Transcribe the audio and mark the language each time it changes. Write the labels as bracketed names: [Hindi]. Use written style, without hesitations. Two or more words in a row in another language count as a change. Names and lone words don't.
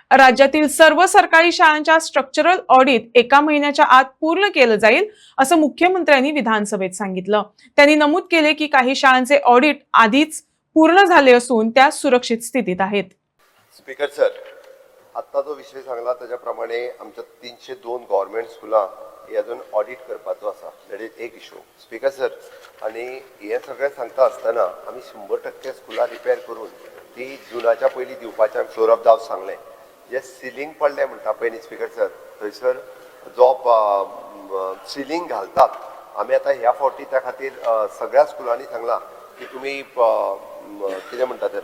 [Marathi] राज्यातील सर्व सरकारी शाळांच्या स्ट्रक्चरल ऑडिट एका महिन्याच्या आत पूर्ण केलं जाईल असं मुख्यमंत्र्यांनी विधानसभेत सांगितलं। त्यांनी नमूद केले की काही शाळांचे ऑडिट आधीच पूर्ण झाले असून त्या सुरक्षित स्थितीत आहेत। [English] Speaker sir, [Konkani] आता जो विषय सांगला त्याप्रमाणे आमच्या 302 [English] government schools [Konkani] ही अजून ऑडिट करपाचो आसा। [English] that is [Konkani] एक [English] issue Speaker sir. [Konkani] आणि हे सगळें सांगता आसतना आमी 100% स्कुलां रिपेर करून ती जुनाच्या पयलीं दिवपाचें [English] floor of the house [Konkani] सांगलें। जे सिलींग पडलें म्हणटा पळय न्ही [English] Speaker sir, [Konkani] थंयसर जो सिलींग घालतात आमी आतां ह्या फावटी त्या खातीर सगळ्या स्कुलांनी सांगलां की तुमी कितें म्हणटा तर